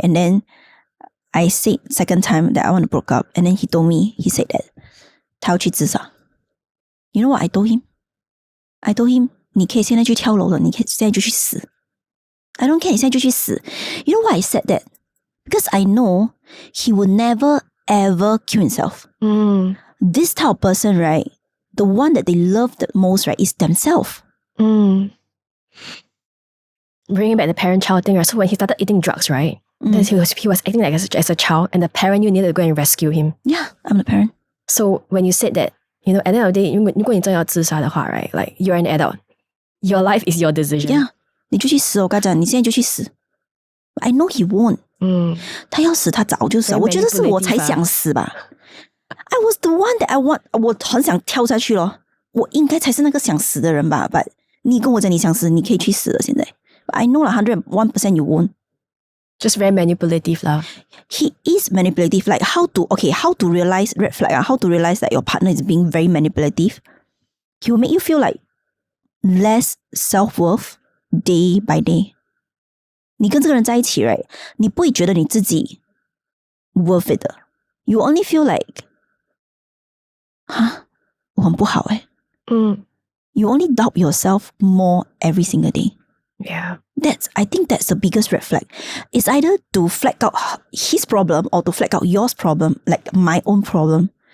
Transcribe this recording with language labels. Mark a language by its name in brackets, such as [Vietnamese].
[English] And then I said second time that I want to break up, and then he told me, he said that [Chinese] 他要去自杀。 [English] You know what I told him? I told him, [Chinese] 你可以现在去跳楼了，你可以现在就去死。 [English] I don't care, [Chinese] 你现在就去死。 [English] You know why I said that? Because I know he will never ever kill himself. This type of person, right? The one that they love the most, right, is themselves. Bringing back the parent-child thing, right? So when he started eating drugs, right? Then he was acting like as a child, and the parent, you needed to go and rescue him. Yeah, I'm the parent. So when you said that, you know, at the end of the day, [Chinese] 如果你真的要自杀的话, [English] right? Like, you're an adult. Your life is your decision. [Chinese] Yeah, 你就去死，我跟他讲，你现在就去死。 [English] I know he won't. [Chinese] 他要死，他早就死了。我觉得是我才想死吧。 [English] I was the one that I want. [Chinese] 我很想跳下去咯。我应该才是那个想死的人吧。 [English] But [Chinese] 你跟我讲你想死，你可以去死了。现在 [English] But I know 101% you won't. Just very manipulative lah. He is manipulative. Like how to realize red flag? How to realize that your partner is being very manipulative? He will make you feel like less self-worth day by day. [Chinese] 你跟这个人在一起 [English] right? [Chinese] 你不会觉得你自己 [English] worth it [Chinese] 的。 [English] You only feel like [Chinese] 我很不好 [English] You only doubt yourself more every single day. Yeah. I think that's the biggest red flag. It's either to flag out his problem or to flag out yours problem, like my own problem.